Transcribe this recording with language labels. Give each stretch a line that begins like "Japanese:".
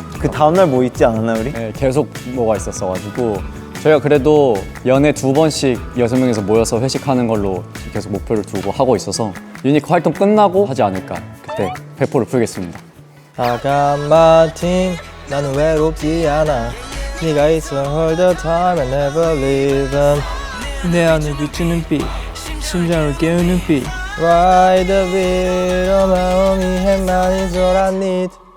Korean: 그 다음날 뭐 있지 않았나 우리? 네, 계속 뭐가 있었어가지고 저희가 그래도 연애 2번씩 6명이서 모여서 회식하는 걸로 계속 목표를 두고 하고 있어서 유니크 활동 끝나고 하지 않을까. 그때 배포를 풀겠습니다.
English: I got my team.
Korean: 나는 외롭지 않아. 네가 있어
English: all the time and never leave them.
Korean: 내 안을 비추는 빛, 심장을 깨우는 빛.
English: Ride the beat,
Korean: 마음이 해만
English: is all I need.